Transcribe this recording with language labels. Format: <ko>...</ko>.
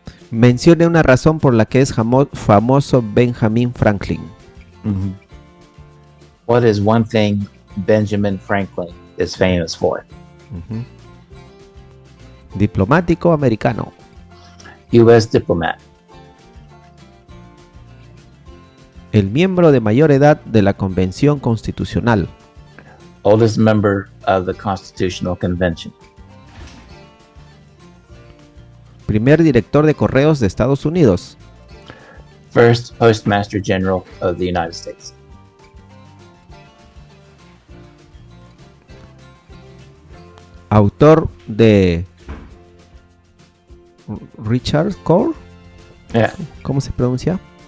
<es>Mencione una razón por la que es famoso Benjamin Franklin. Mhm.</es> <en>What is one thing Benjamin Franklin is famous for? Ujú.</en> <es>Diplomático americano.</es> <en>U.S. diplomat.</en> <es>El miembro de mayor edad de la Convención Constitucional.</es> <en>Oldest member of the Constitutional Convention.</en> <es>Primer director de correos de Estados Unidos.</es> <en>First Postmaster General of the United States.</en> <es>Autor de Richard Core.</es> <en>Yeah.</en> <es>¿Cómo se pronuncia?</es>